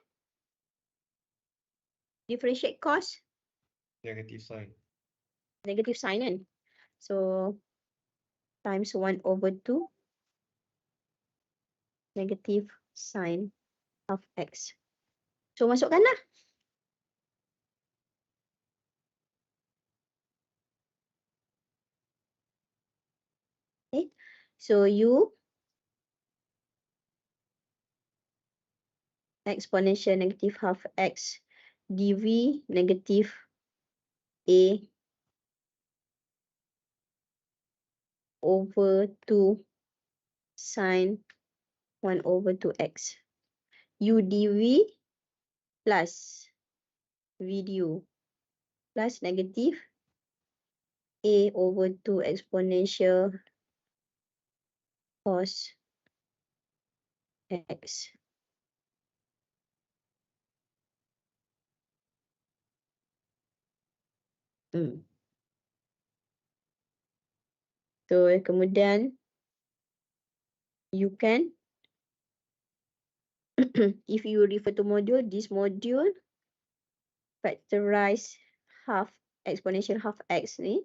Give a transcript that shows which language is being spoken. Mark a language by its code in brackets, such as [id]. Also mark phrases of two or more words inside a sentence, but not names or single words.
[en] Differentiate cos, Negative sign. negative sign kan? So times 1 over 2 negative sine half x. [ms] So masukkan lah. Okay. [en] So U exponential negative half x dv negative A over 2 sine 1 over 2x. U dv plus v du plus negative A over 2 exponential cos x. So kemudian you can if you refer to module, this module factorize half exponential half x ni.